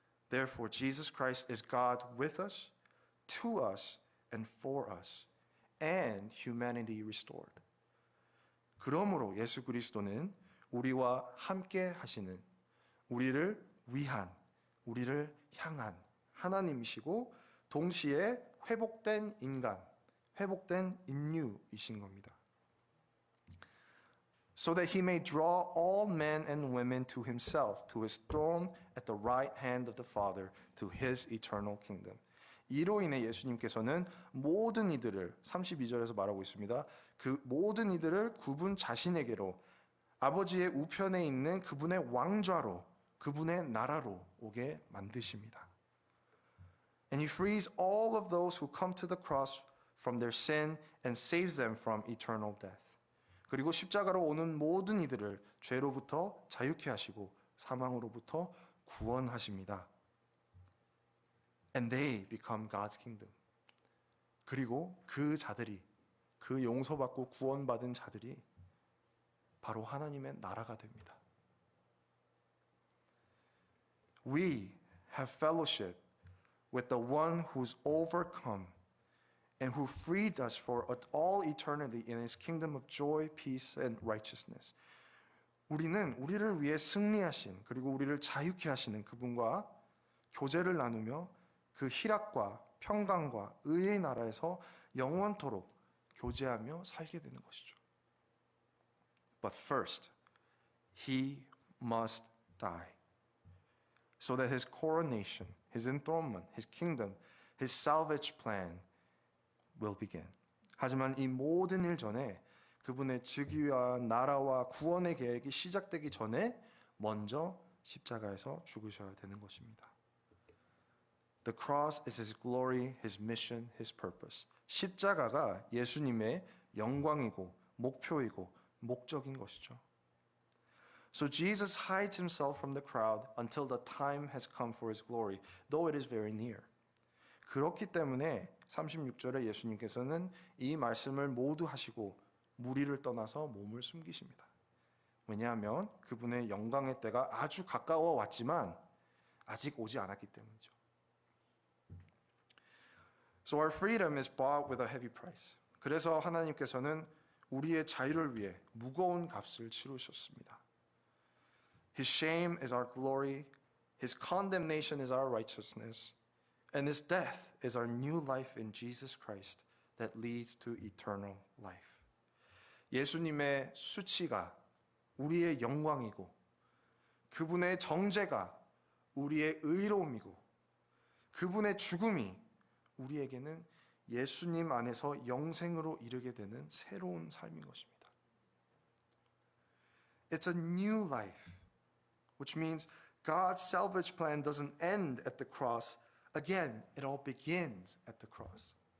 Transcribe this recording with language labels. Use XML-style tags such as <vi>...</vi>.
<en>Therefore, Jesus Christ is God with us, to us, and for us, and humanity restored.</en> <ko>그러므로 예수 그리스도는 우리와 함께 하시는, 우리를 위한, 우리를 향한 하나님이시고 동시에 회복된 인간, 회복된 인류이신 겁니다.</ko> <en>So that he may draw all men and women to himself, to his throne at the right hand of the Father, to his eternal kingdom.</en> <ko>이로 인해 예수님께서는 모든 이들을 32절에서 말하고 있습니다. 그 모든 이들을 그분 자신에게로 아버지의 우편에 있는 그분의 왕좌로, 그분의 나라로 오게 만드십니다.</ko> <en>And he frees all of those who come to the cross from their sin and saves them from eternal death.</en> <ko>그리고 십자가로 오는 모든 이들을 죄로부터 자유케 하시고 사망으로부터 구원하십니다.</ko> <en>And they become God's kingdom.</en> <ko>그리고 그 자들이, 그 용서받고 구원받은 자들이 바로 하나님의 나라가 됩니다.</ko> <en>We have fellowship with the one who's overcome and who freed us for all eternity in his kingdom of joy, peace, and righteousness.</en> <ko>우리는 우리를 위해 승리하신 그리고 우리를 자유케 하시는 그분과 교제를 나누며 그 희락과 평강과 의의 나라에서 영원토록 교제하며 살게 되는 것이죠.</ko> <en>But first, he must die, so that his coronation, his enthronement, his kingdom, his salvage plan will begin.</en> <ko>하지만 이 모든 일 전에 그분의 즉위와 나라와 구원의 계획이 시작되기 전에 먼저 십자가에서 죽으셔야 되는 것입니다.</ko> <en>The cross is his glory, his mission, his purpose.</en> <ko>십자가가 예수님의 영광이고 목표이고 목적인 것이죠.</ko> <en>So Jesus hides himself from the crowd until the time has come for his glory, though it is very near.</en> <ko>그렇기 때문에 36절에 예수님께서는 이 말씀을 모두 하시고 무리를 떠나서 몸을 숨기십니다. 왜냐하면 그분의 영광의 때가 아주 가까워 왔지만 아직 오지 않았기 때문이죠.</ko> <en>So our freedom is bought with a heavy price.</en> <ko>그래서 하나님께서는 우리의 자유를 위해 무거운 값을 치르셨습니다.</ko> <en>His shame is our glory, his condemnation is our righteousness. And his death is our new life in Jesus Christ that leads to eternal life.</en> <ko>예수님의 수치가 우리의 영광이고 그분의 정죄가 우리의 의로움이고 그분의 죽음이 우리에게는 예수님 안에서 영생으로 이르게 되는 새로운 삶인 것입니다.</ko> <en>It's a new life, which means God's salvage plan doesn't end at the cross. Again, it all begins at the cross.</en>